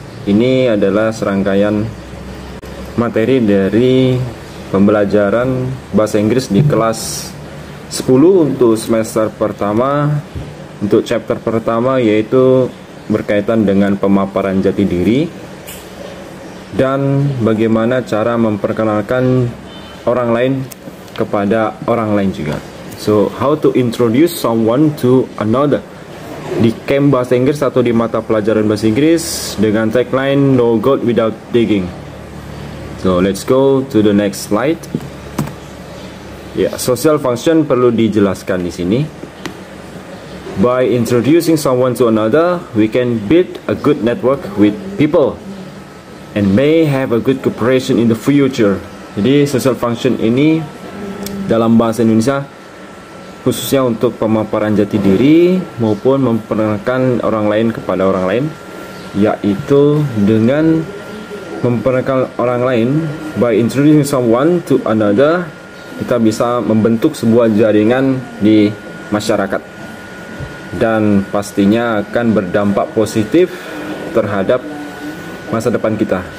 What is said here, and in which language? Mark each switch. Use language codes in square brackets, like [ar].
[id] Ini adalah serangkaian materi dari pembelajaran bahasa Inggris di kelas 10 untuk semester pertama. Untuk chapter pertama yaitu berkaitan dengan pemaparan jati diri dan bagaimana cara memperkenalkan orang lain kepada orang lain juga. [en] So, how to introduce someone to another. [id] Di camp bahasa Inggris atau di mata pelajaran bahasa Inggris dengan tagline No Gold Without Digging. [en] So let's go to the next slide. Ya, social function [id] perlu dijelaskan di sini. [en] By introducing someone to another, we can build a good network with people and may have a good cooperation in the future. [id] Jadi social function ini dalam bahasa Indonesia khususnya untuk pemaparan jati diri maupun memperkenalkan orang lain kepada orang lain, yaitu dengan memperkenalkan orang lain [en] by introducing someone to another, [id] kita bisa membentuk sebuah jaringan di masyarakat dan pastinya akan berdampak positif terhadap masa depan kita.